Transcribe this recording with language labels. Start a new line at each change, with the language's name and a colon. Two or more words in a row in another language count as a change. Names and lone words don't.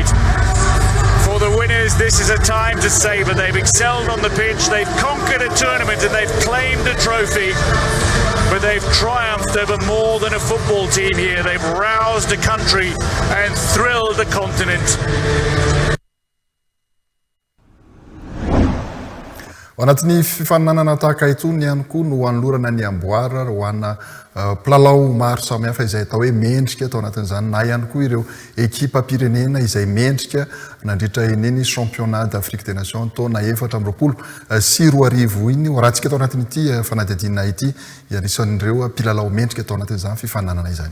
English: For the winners, this is a time to savour. They've excelled on the pitch, they've conquered a tournament and they've claimed a trophy. But they've triumphed over more than a football team here. They've roused a country and thrilled the continent.
Malagasy: Ao anatin'ny fifaninanana tahaka itony ihany koa no hanolorana ny amboara ho ana mpilalao maro samihafa izay atao hoe mendrika tao anatin'izany na ihany koa ireo ekipa pirenena izay mendrika nandritra eneny championnat d'Afrique des Nations taona 2024 iny raha tsika tao anatin'ity fanadihadiana ity anisan'ireo mpilalao mendrika tao anatin'izany fifaninanana izany.